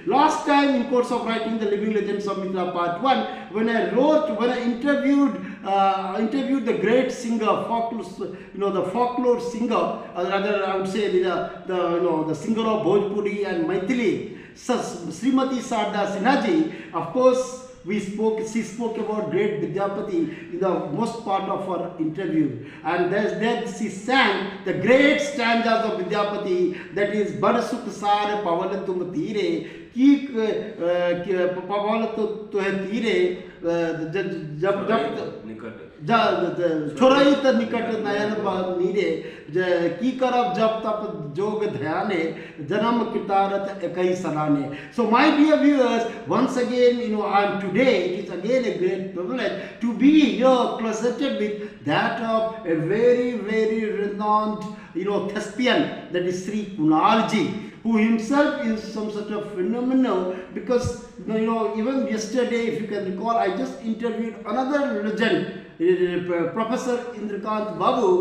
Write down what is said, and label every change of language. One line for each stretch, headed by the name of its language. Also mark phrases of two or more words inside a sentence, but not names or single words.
English: Last time, in course of writing the Living Legends of Mithila part 1, when I interviewed the great singer, the folklore singer, or rather I would say the singer of Bhojpuri and Maithili, Srimati Sarda Sinhaji. Of course, she spoke about great Vidyapati in the most part of her interview, and there she sang the great stanzas of Vidyapati, that is
Maithili: बड़ सुख सार पाओल तुम तीरे कि पाओल तुहे तीरे छोरई त निकट नयन नीरे की करब जब तप जोग ध्याने जन्म कृतारथ एकई सराने.
English: So my dear viewers, once again, today it is again a great privilege to be here presented with that of a very, very renowned, thespian, that is Sri Kunal ji, who himself is some sort of phenomenal, because even yesterday, if you can recall, I just interviewed another legend, Professor Indrakant Babu.